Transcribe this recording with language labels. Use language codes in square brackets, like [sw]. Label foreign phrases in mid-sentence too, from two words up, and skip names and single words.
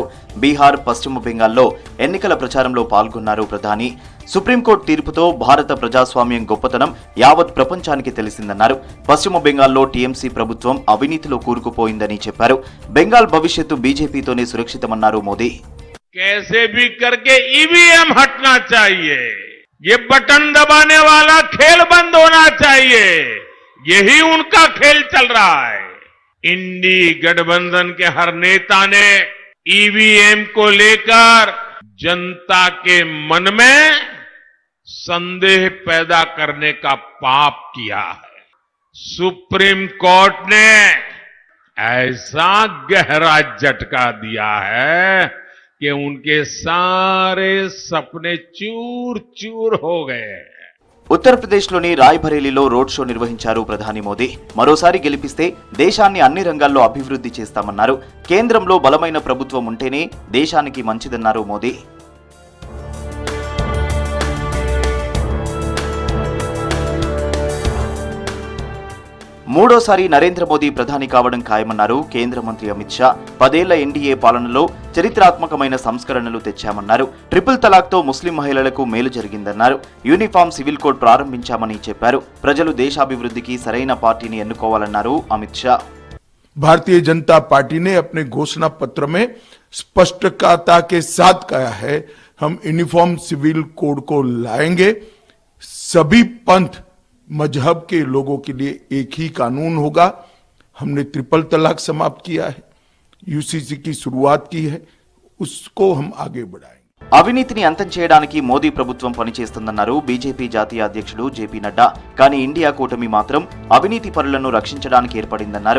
[te] బీహార్, పశ్చిమ బెంగాల్లో ఎన్నికల ప్రచారంలో పాల్గొన్నారు ప్రధాని. సుప్రీంకోర్టు తీర్పుతో భారత ప్రజాస్వామ్యం గొప్పతనం యావత్ ప్రపంచానికి తెలిసిందన్నారు. పశ్చిమ బెంగాల్లో టీఎంసీ ప్రభుత్వం అవినీతిలో కూరుకుపోయిందని చెప్పారు. బెంగాల్ భవిష్యత్తు బీజేపీతోనే సురక్షితమన్నారు మోదీ. [hi] कैसे भी करके ईवीएम हटना चाहिए, ये बटन दबाने वाला खेल बंद होना चाहिए, यही उनका खेल चल रहा है। इंडी गठबंधन के हर नेता ने ईवीएम को लेकर जनता के मन में संदेह पैदा करने का पाप किया है। सुप्रीम कोर्ट ने ऐसा गहरा झटका दिया है कि उनके सारे सपने चूर चूर हो गए। [te] ఉత్తరప్రదేశ్లోని రాయ్బరేలీలో [en] road show [te] నిర్వహించారు ప్రధాని మోదీ. మరోసారి గెలిపిస్తే దేశాన్ని అన్ని రంగాల్లో అభివృద్ధి చేస్తామన్నారు. కేంద్రంలో బలమైన ప్రభుత్వం ఉంటేనే దేశానికి మంచిదన్నారు మోదీ. మూడోసారి నరేంద్ర మోదీ ప్రధాని కావడం ఖాయమన్నారు కేంద్ర మంత్రి అమిత్ షా. 10 ఏళ్ల ఎన్డీఏ పాలనలో చరిత్రాత్మకమైన సంస్కరణలు తెచ్చామన్నారు. ట్రిపుల్ తలాక్తో ముస్లిం మహిళలకు మేలు జరిగిందన్నారు. [en] uniform civil code [te] ప్రారంభించామని చెప్పారు. ప్రజలు దేశాభివృద్ధికి సరైన పార్టీని ఎన్నుకోవాలన్నారు అమిత్ షా. [hi] भारतीय जनता पार्टी ने अपने घोषणा पत्र में स्पष्टता के साथ कहा है, हम [en] uniform civil code [hi] को लाएंगे। सभी पंथ मजहब के लोगों के लिए एक ही कानून होगा। हमने ट्रिपल तलाक समाप्त किया है, यूसीसी की शुरुआत की है, उसको हम आगे बढ़ाएंगे. [te] అవినీతిని అంతం చేయడానికి మోదీ ప్రభుత్వం పనిచేస్తుందన్నారు బీజేపీ జాతీయ అధ్యక్షుడు జేపీ నడ్డా. కానీ ఇండియా కూటమి మాత్రం అవినీతి పరులను రక్షించడానికి ఏర్పడిందన్నారు.